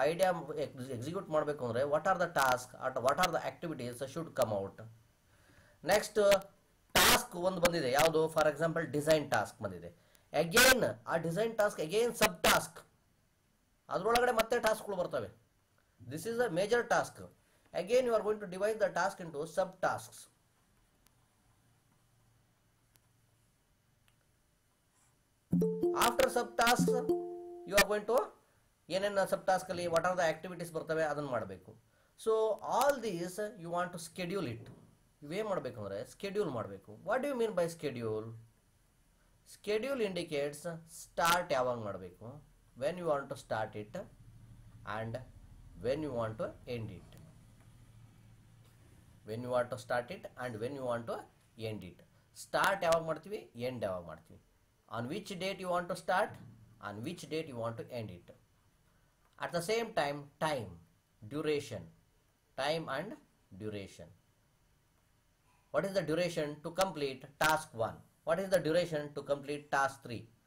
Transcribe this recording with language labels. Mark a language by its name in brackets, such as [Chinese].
[English] idea execute [Kannada] ಮಾಡಬೇಕು ಅಂದರೆ [English] What are the task, what are the activities should come out. [Kannada] Next task ಒಂದು ಬಂದಿದೆ, ಯಾವುದು? [English] for example [Kannada] ಡಿಸೈನ್ ಟಾಸ್ಕ್ ಬಂದಿದೆ. Again ಆ ಡಿಸೈನ್ ಟಾಸ್ಕ್ ಅಗೇನ್ ಸಬ್ task, ಅದರೊಳಗಡೆ ಮತ್ತೆ ಟಾಸ್ಕ್ಗಳು ಬರ್ತವೆ. [English] This is a major task. Again you are going to divide the task into sub tasks. After sub task you are going to [Kannada] ಏನೇನು ಸಬ್ ಟಾಸ್ಕಲ್ಲಿ [English] what are the activities [Kannada] ಬರ್ತವೆ ಅದನ್ನು ಮಾಡಬೇಕು. [English] So all these you want to schedule it. [Kannada] ಇವೇನು ಮಾಡಬೇಕು ಅಂದರೆ schedule ಮಾಡಬೇಕು. [English] What do you mean by schedule? Schedule indicates start [Kannada] ಯಾವಾಗ ಮಾಡಬೇಕು, [English] When you want to start it and when you want to end it. When you want to start it and when you want to end it. [Kannada] Start ಯಾವಾಗ ಮಾಡ್ತೀವಿ, end ಯಾವಾಗ ಮಾಡ್ತೀವಿ. [English] On which date you want to start, on which date you want to end it. At the same time, time, duration, time and duration. What is the duration to complete task 1? What is the duration to complete task 3?